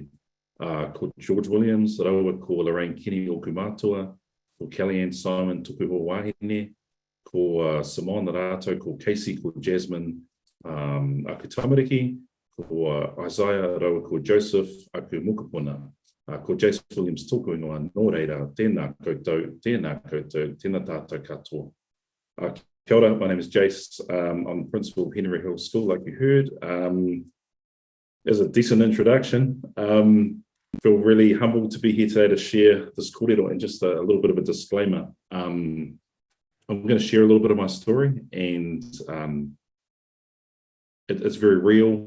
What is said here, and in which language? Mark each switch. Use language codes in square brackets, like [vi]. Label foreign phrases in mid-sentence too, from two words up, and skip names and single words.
[mi] Ko Jase Williams, raua ko Lorraine Kenny o Kumātua, ko Kellyanne Simon tuku ho wahine, ko Simon rātou, ko Casey, ko Jasmine, aku tamariki, ko Isaiah, raua ko Joseph, aku mukapuna, ko Jase Williams tōku ingoa, nō reira, tēnā koutou, tēnā tātou katoa. Kia ora, [en] my name is Jase. I'm the principal of Henry Hill School, like you heard. As a decent introduction, feel really humbled to be here today to share this kōrero, and just a little bit of a disclaimer. I'm going to share a little bit of my story, and it's very real.